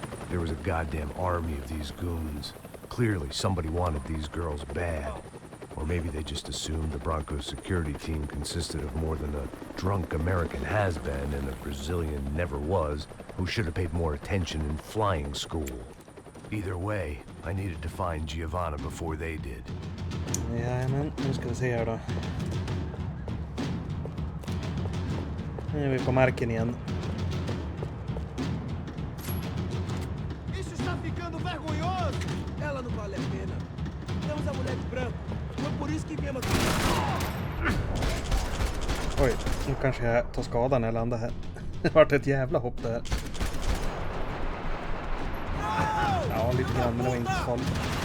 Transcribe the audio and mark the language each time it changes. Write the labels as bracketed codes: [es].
[en] There was a goddamn army of these goons. Clearly, somebody wanted these girls bad. Or maybe they just assumed the Broncos security team consisted of more than a drunk American has-been and a Brazilian never was, who should have paid more attention in flying school. Either way, I needed to find Giovanna before they did. [sv] Jajamän, nu ska vi se här då. Nu är vi på marken igen. [pt] Isso está ficando vergonhoso! Ela não vale a pena. Temos a mulher de branco. Foi por isso que viemos. [sv] Oj, nu kanske jag tar skada när jag landar här. Det vart ett jävla hopp där. Ja, lite grann, men det var inte så farligt.